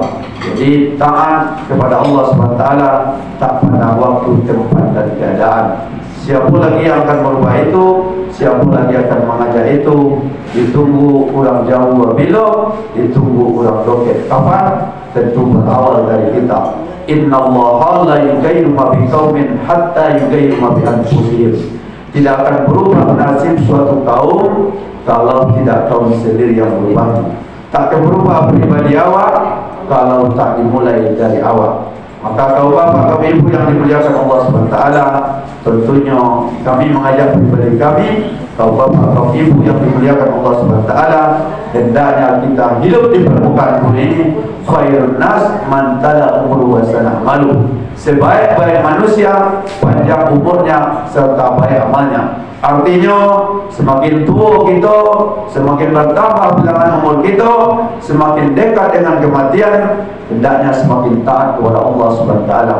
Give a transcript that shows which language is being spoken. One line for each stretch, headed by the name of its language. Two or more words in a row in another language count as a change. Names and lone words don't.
Indonesian: Jadi taat kepada Allah
Arabic: سبحانه وتعالى
Indonesian: tak pada waktu, tempat dan keadaan. Siapa lagi yang akan merubah itu, siapa lagi akan mengajak itu, ditunggu orang jauh bila, ditunggu orang doket kapan, tentu berawal dari kita.
Arabic: إن الله لا يغير ما بقوم حتى يغيروا ما بأنفسهم.
Indonesian: Tidak akan berubah nasib suatu kaum kalau tidak kaum sendiri yang berubah.
Malay: Tak akan berubah pribadi awak kalau tak dimulai dari awak.
Indonesian: Maka kaum bapak, kaum ibu yang dimuliakan Allah
Arabic: سبحانه وتعالى,
Indonesian: tentunya kami mengajak pribadi kami, kaum bapak, kaum ibu yang dimuliakan Allah
Arabic: سبحانه وتعالى,
Indonesian: hendaknya kita hidup di permukaan bumi ini.
Arabic: خير الناس من طال عمره وسنا ماله.
Indonesian: Sebaik-baik manusia, panjang umurnya serta baik amalnya. Artinya semakin tua kita, semakin bertambah bilangan umur kita, semakin dekat dengan kematian, hendaknya semakin taat kepada Allah
Arabic: سبحانه وتعالى.